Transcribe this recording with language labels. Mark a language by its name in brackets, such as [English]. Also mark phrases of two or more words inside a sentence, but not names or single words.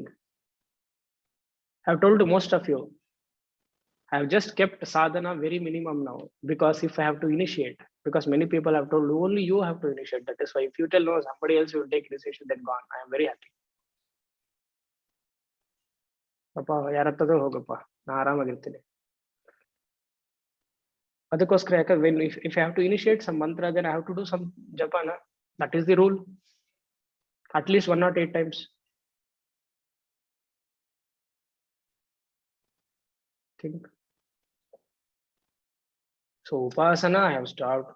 [English] I've told to most of you, I've just kept sadhana very minimum now, because if I have to initiate, because many people have told only you have to initiate. That is why if you tell no, somebody else will take initiation, then gone. I am very happy. Papa, [Kannada] ಯಾರಾದ್ರೂ ಹೋಗಪ್ಪ. ನಾ ಆರಾಮಾಗಿರ್ತೀನಿ. ಅದಕ್ಕೋಸ್ಕರ ಯಾಕಂದ್ರೆ [English] when if I have to initiate some mantra, then I have to do some japana. That is the rule. At least 108 times. Think. So Upasana, I have stopped.